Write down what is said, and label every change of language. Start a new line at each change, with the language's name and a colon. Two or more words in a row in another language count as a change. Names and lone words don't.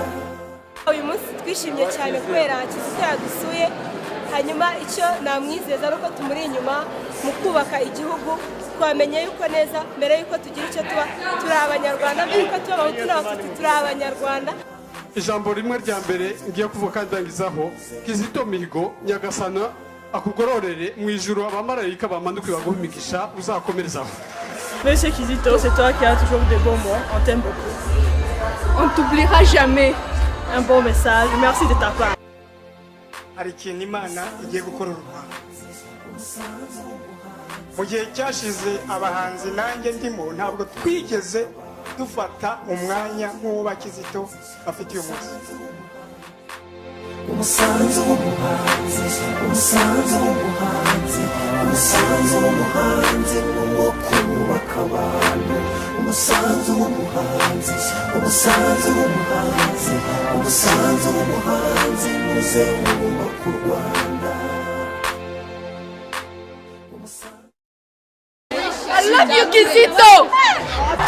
Kinyarwanda: uyu munsi twishimye cyane kubera Kizito yadusuye hanyuma icyo namwizeza ari uko tumuri inyuma mu kubaka igihugu twamenye yuko neza mbere yuko tugira icyo tuba turi abanyarwanda mbere yuko tuba abahutu n'abatutsi turi abanyarwanda. ijambo rimwe rya mbere ngiye kuvuga kandi ndangizaho Kizito Mihigo Nyagasana akugororere mu ijuru abamarayika bamanuke baguha imigisha uzakomerezaho.
French: Monsieur Kizito, c'est toi qui as toujours de bons mots. On t'aime beaucoup. On t'oubliera jamais. Un bon message. Merci de ta part.
Kinyarwanda: hari ikintu imana igiye gukora u Rwanda mu gihe cyashize abahanzi nanjye ndimo ntabwo twigeze dufata umwanya nk'uwo Kizito bafite uyu munsi umusanzu w'umuhanzi umusanzu w'umuhanzi umusanzu w'umuhanzi n'uwo kubaka abantu umusanzu w'umuhanzi umusanzu w'umuhanzi umusanzu w'umuhanzi muze wubaka u Rwanda
English: I love you, Kizito!